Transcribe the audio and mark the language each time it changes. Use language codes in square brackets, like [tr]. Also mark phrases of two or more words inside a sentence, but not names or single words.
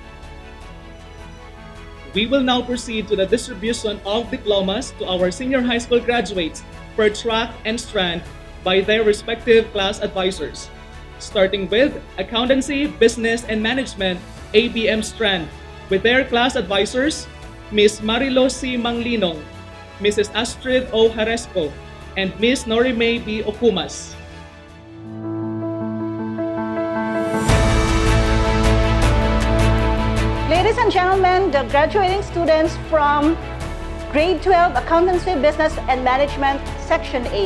[en] We will now proceed to the distribution of diplomas to our senior high school graduates per track and strand by their respective class advisors. Starting with Accountancy, Business, and Management ABM strand with their class advisors, Ms. Marilo C. Manglinong, Mrs. Astrid O. Haresco, and Ms. Norimay B. Okumas. Ladies and gentlemen, the graduating students from Grade 12 Accountancy, Business, and Management, Section A.